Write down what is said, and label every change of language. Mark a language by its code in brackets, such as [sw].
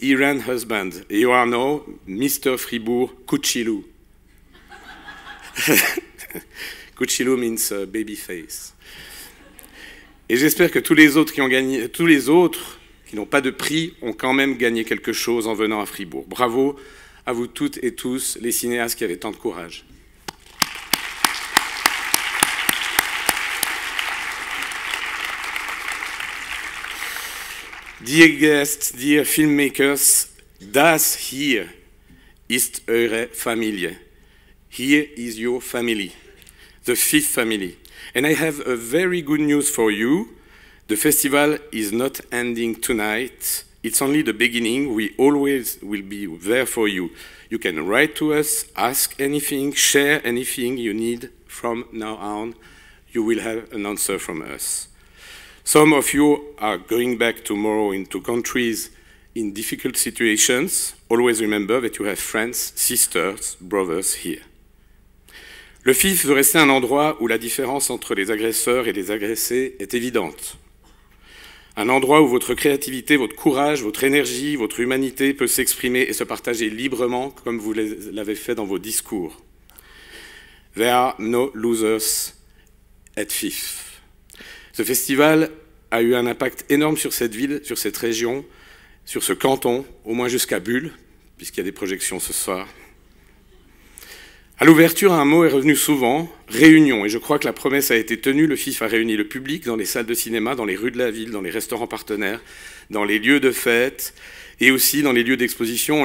[en] Iran Husband, et you are now Mr. Fribourg Kuchilou. Kuchilou means baby face. [fr] Et j'espère que tous les autres qui n'ont pas de prix ont quand même gagné quelque chose en venant à Fribourg. Bravo à vous toutes et tous, les cinéastes qui avaient tant de courage. [en] Dear guests, dear filmmakers, [de] das hier ist eure Familie. [en] Here is your family, the FIF family. And I have a very good news for you. The festival is not ending tonight. It's only the beginning. We always will be there for you. You can write to us, ask anything, share anything you need from now on. You will have an answer from us. Some of you are going back tomorrow into countries in difficult situations. Always remember that you have friends, sisters, brothers here. [fr] Le FIF veut rester un endroit où la différence entre les agresseurs et les agressés est évidente. Un endroit où votre créativité, votre courage, votre énergie, votre humanité peut s'exprimer et se partager librement comme vous l'avez fait dans vos discours. [en] There are no losers at FIF. [fr] Ce festival a eu un impact énorme sur cette ville, sur cette région, sur ce canton, au moins jusqu'à Bulle, puisqu'il y a des projections ce soir. À l'ouverture, un mot est revenu souvent, réunion, et je crois que la promesse a été tenue. Le FIF a réuni le public dans les salles de cinéma, dans les rues de la ville, dans les restaurants partenaires, dans les lieux de fête, et aussi dans les lieux d'exposition.